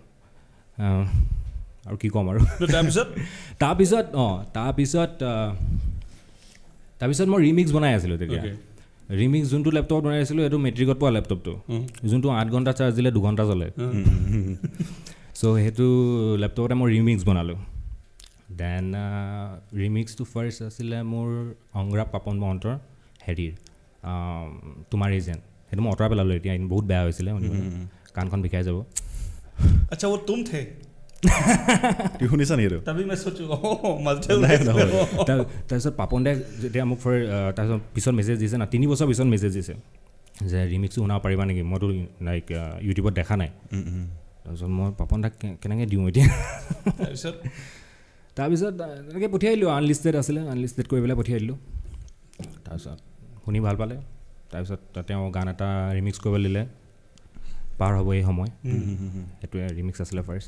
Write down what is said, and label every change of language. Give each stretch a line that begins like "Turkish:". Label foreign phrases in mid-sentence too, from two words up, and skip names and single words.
Assamese: আৰু কি ক'ম আৰু তাৰপিছত মই ৰিমিক্স বনাই আছিলোঁ তেতিয়া ৰিমিক্স যোনটো লেপটপত বনাই আছিলোঁ এইটো মেট্ৰিকত পোৱা লেপটপটো যোনটো 8 ঘণ্টা চাৰ্জ দিলে 2 ঘণ্টা চলে চ' সেইটো লেপটপতে মই ৰিমিক্স বনালোঁ দেন ৰিমিক্সটো ফাৰ্ষ্ট আছিলে মোৰ অংগৰাগ পাপন মহন্তৰ হেৰিৰ তোমাৰ এজেণ্ট সেইটো মই আঁতৰাই পেলালোঁ এতিয়া বহুত বেয়া হৈছিলে কাণখন বিষাই যাব
Hindi: আচ্ছা वो तुम थे
Assamese: শুনিছা নেকি
Hindi: तभी मैं सोचूं
Assamese: তাৰপিছত পাপন দাই যেতিয়া মোক তাৰপিছত পিছত মেছেজ দিছে না 3 বছৰ পিছত মেছেজ দিছে যে ৰিমিক্সটো শুনাব পাৰিবা নেকি মইতো লাইক ইউটিউবত দেখা নাই তাৰপিছত মই পাপন দাক কেনেকৈ দিওঁ এতিয়া তাৰপিছত তেনেকৈ পঠিয়াই দিলোঁ আনলিষ্টেড কৰি পেলাই পঠিয়াই দিলোঁ তাৰপিছত শুনি ভাল পালে তাৰপিছত তেওঁ গান এটা ৰিমিক্স কৰিবলৈ দিলে পাৰ হ'ব এই সময় সেইটোৱে ৰিমিক্স আছিলে ফাৰ্ষ্ট